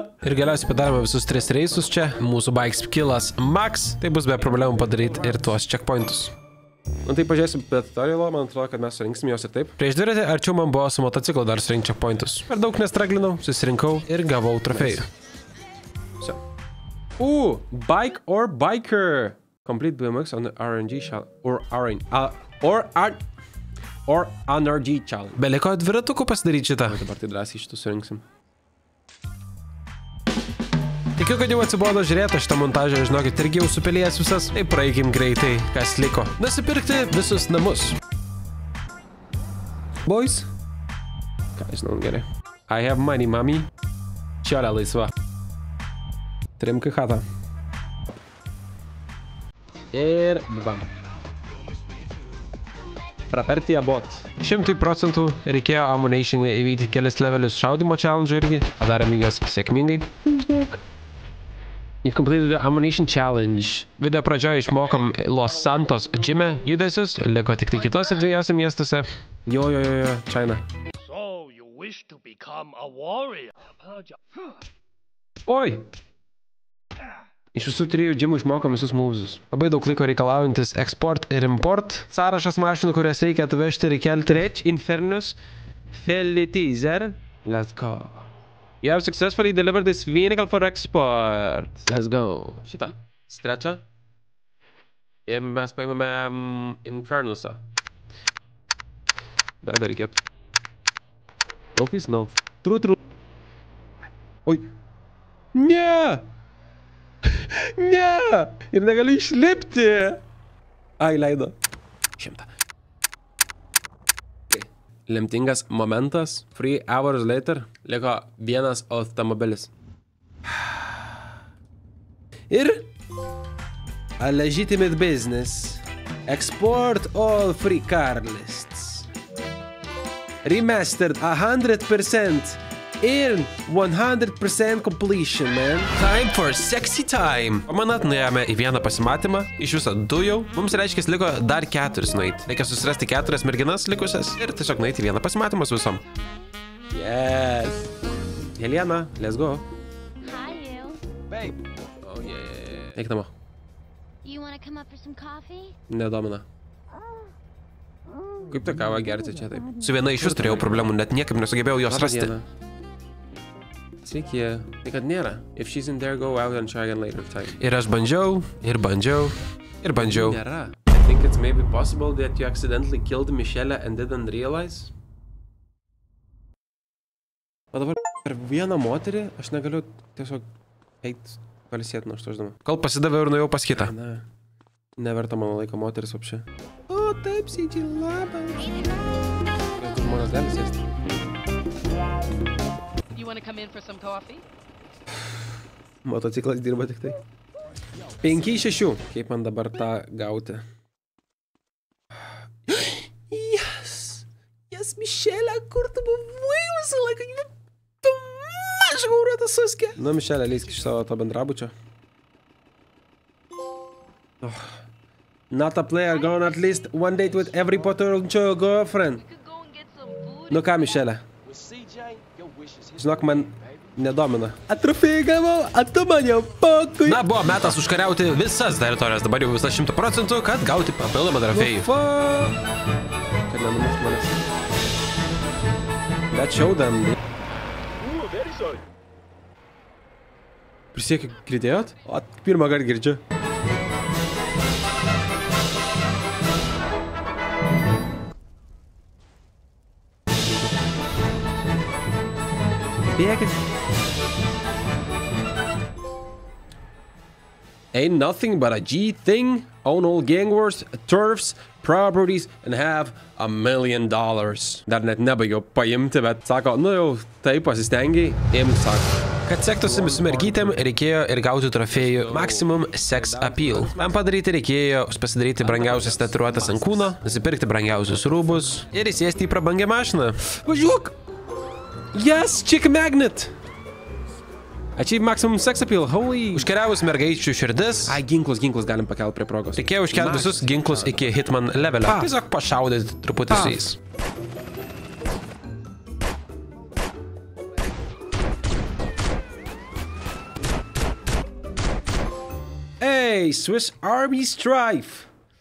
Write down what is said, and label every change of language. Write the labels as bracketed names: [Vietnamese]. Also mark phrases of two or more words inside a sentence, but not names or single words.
[Lithuanian] Ir galiausiai padarome visus 3 reisus čia. Mūsų bike skillas max. Tai bus be problemų padaryti ir tuos checkpointus. Nu tai pažiūrėsim tutorialą, man atrodo, kad mes surinksim juos ir taip. Prieš dviratį arčiau man buvo su motociklu dar surinkti checkpointus. Per daug nestraglinau, susirinkau ir gavau trofėjų. [English] Bike or biker. Complete BMX on the RNG challenge. Or NRG challenge. [Lithuanian] Beliko dviratukų pasidaryti šitą. Dabar tai drąsiai šitų surinksim. Tikiu, kad jau atsibodo žiūrėti šitą montažą, žinokit, irgi jau supelėjęs visas. Tai praeikim greitai, kas liko. Nusipirkti visus namus. Boys? Ką žinau, gerai. [English] I have money, mami. [Lithuanian] Čiolė laisva. Trimkai chatą. Ir bam. Prapertija bot. 100% reikėjo Ammunition įvykti kelis levelius šaudimo challenge irgi. Padarėme juos sėkmingai. [English] You completed the Ammunition challenge. [Lithuanian] Video pradžioje išmokom Los Santos gym'e judesius. Liko tik tai kitose 2 miestuose. Jo, China. [English] So, you wish to become a warrior? [Lithuanian] Oi! Iš visų 3 gymų išmokom visus movesus. Labai daug laiko reikalaujantis export ir import. Sąrašas mašinų, kurias reikia atvežti ir kelti. Rich, Infernus, Felitizer. [English] Let's go. You have successfully delivered this vehicle for export. Let's go. [Lithuanian] Šitą. Strečą. Ir mes paimame Infernusą. Dar reikėtų. Taupys, [English] no. True. [Lithuanian] Oi. Ne! Ne! Ir negaliu išlipti! Ai, leido. 100. Lemtingas momentas. [English] 3 hours later. [Lithuanian] Liko 1 automobilis. [English] Ir a legitimate business. Export all free car lists. Remastered 100%. Ir 100% completion, man. Time for sexy time. [Lithuanian] Pamanat, nuėjome į vieną pasimatymą. Iš viso 2 jau. Mums reiškia, liko dar 4 nueiti. Reikia susirasti 4 merginas likusias ir tiesiog nueiti į vieną pasimatymą su visom. [English] Yes. Helena, let's go. Hi, you. Babe. Oh, yeah. [Lithuanian] Eik namo. [English] You wanna come up for some coffee? [Lithuanian] Nedomina. Kaip tą kavą gerti čia taip? Su viena iš vis turėjau problemų, net niekaip nesugebėjau jos rasti. Sveiki, tai kad nėra. [English] If she's in there, go out and try again later time. [Lithuanian] Ir aš bandžiau. Nėra. [English] I think it's maybe possible that you accidentally killed Michelle and didn't realize. [Lithuanian] O dabar per vieną moterį aš negaliu tiesiog eiti palsėti nuo štoždama. Kol pasidaviau ir nuėjau pas kitą. Ne. Neverta mano laiko moteris apšė. O, taip, sėdži labas. Gal žmonės gali sėsti? [English] You want to come in for some coffee? [Lithuanian] Motociklas dirba tik tai. 5-6. Kaip man dabar tą gauti? Yes! Dievas, Mišelė, kur tu buvai visą laiką? Tu mažą gauruotą suskė. Nu, Mišelė, leisk iš savo to bendrabučio. [English] Oh. Not a player, gone at least one date with every potential girlfriend. [Lithuanian] Nu ką, Mišelė? Žinok, man nedomina. Atrofėjai gavau, tu man jau pokui. Na, buvo metas užkariauti visas teritorijas, dabar jau visas 100%, kad gauti papildomą trofėjų. Kad nenumušt manęs. Bet [English] show them. [Lithuanian] Prisiekiu, girdėjot? O, pirmą kartą girdžiu. Bėkit. [English] Ain't nothing but a G thing. Own all gang wars, turfs, properties, and have $1 million. [Lithuanian] Dar net nebaigiau paimti, bet sako, nu jau taip pasistengiai, imk, sako. Kad sektųsi su mergytėm, reikėjo ir gauti trofėjų Maximum Sex Appeal. Man padaryti reikėjo pasidaryti brangiausias tatuiruotes ant kūno, nusipirkti brangiausius rūbus ir įsėsti į prabangę mašiną. Važiuok! [English] Yes, chick magnet! Achieve Maximum Sex Appeal, holy... [Lithuanian] Užkariavus mergaičių širdis... Ai, ginklus gali pakelt prie progos. Reikėjo užkelti visus ginklus iki Hitman levelio. Tiesiog pašaudyti truputį su jais. [English] Hey, Swiss Army Strife!